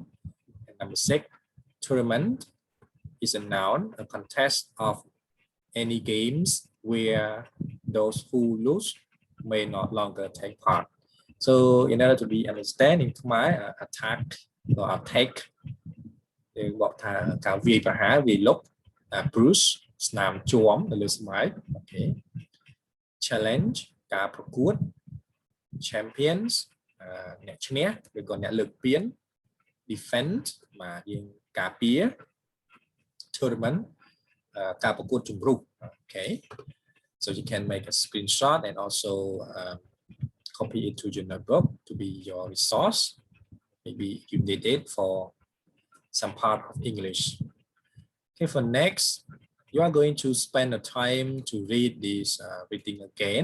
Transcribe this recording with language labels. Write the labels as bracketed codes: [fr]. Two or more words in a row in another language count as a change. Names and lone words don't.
[en] And number 6, tournament is a noun, a contest of any games where those who lose may not longer take part. So in order to be understand in Khmer, attack or attack [km] យើងបកថាការវាយប្រ ហារវាយលុក [en] bruise [km] ស្នាមជួមនៅលើស្បែក [en] okay challenge [km] ការប្រកួត [en] champions [km] អ្នកឈ្នះឬក៏អ្នកលើកពាន [en] defend [km] បាទយើងការពារ [en] tournament [km] ការប្រកួតជម្រុះ [en] okay so you can make a screenshot and also copy it to your notebook to be your resource. Maybe you need it for some part of English. Okay, for next, you are going to spend the time to read this reading again.